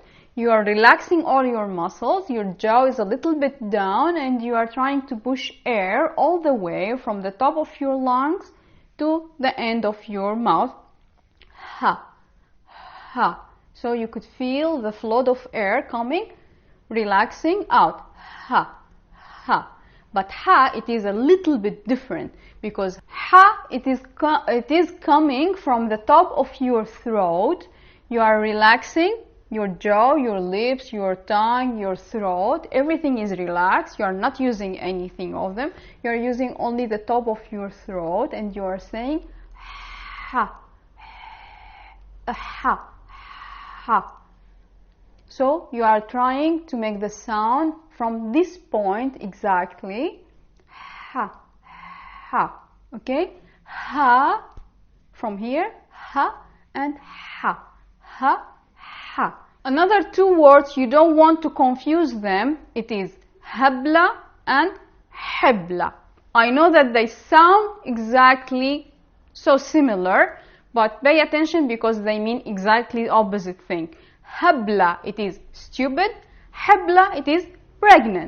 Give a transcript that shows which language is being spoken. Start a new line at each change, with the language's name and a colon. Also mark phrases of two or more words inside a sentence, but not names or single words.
English: You are relaxing all your muscles, your jaw is a little bit down, and you are trying to push air all the way from the top of your lungs to the end of your mouth. Ha, ha. So you could feel the flow of air coming, relaxing out. Ha, ha. But ha, it is a little bit different because ha, it is coming from the top of your throat. You are relaxing your jaw, your lips, your tongue, your throat, everything is relaxed. You are not using anything of them. You are using only the top of your throat and you are saying ha, ha, ha. So you are trying to make the sound from this point exactly. Ha, ha. Okay? Ha, from here, ha and ha, ha. Ha. Another two words you don't want to confuse them, it is habla and hebla. I know that they sound exactly so similar, but pay attention because they mean exactly opposite thing. Habla, it is stupid. Hebla, it is pregnant.